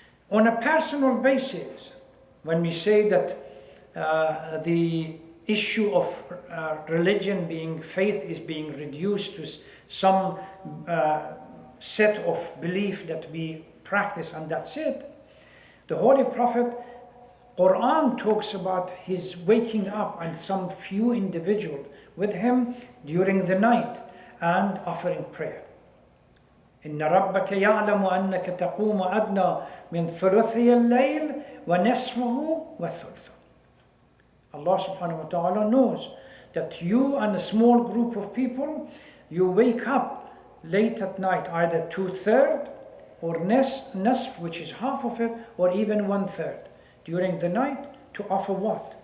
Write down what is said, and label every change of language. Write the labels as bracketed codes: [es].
[en] On a personal basis, when we say that the issue of religion being faith is being reduced to some set of belief that we practice and that's it, the Holy Prophet, Quran talks about his waking up and some few individuals with him during the night and offering prayer. [ar] إن ربك يعلم أنك تقوم أدنى من ثلثي الليل ونصفه وثلثه. [en] Allah subhanahu wa ta'ala knows that you and a small group of people, you wake up late at night, either 2/3 or nasf, which is half of it, or even 1/3 during the night to offer what?